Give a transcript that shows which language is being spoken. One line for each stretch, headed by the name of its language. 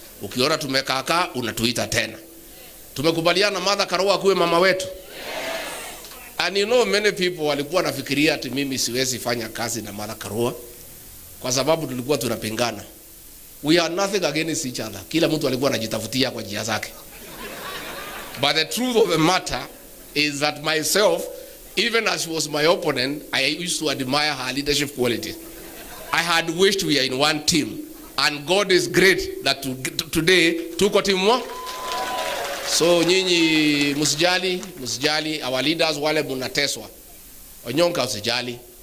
Swahili: Ukiona tumekaakaa, unatuita tena. Tumekubaliana Mother Karua kuwe mama wetu.
English: And you know many people
Swahili: walikuwa nafikiria ati mimi siwezi fanya kazi na Mother Karua kwa sababu tulikuwa tunapingana.
English: We are nothing against each other.
Swahili: Kila mtu alikuwa anajitafutia kwa njia zake.
English: But the truth of the matter is that myself, even as she was my opponent, I used to admire her leadership qualities. I had wished we are in one team. And God is great that today
Swahili: tuko timu moja. So nyinyi msijali
English: our leaders
Swahili: wale munateswa. Onyonka usijali.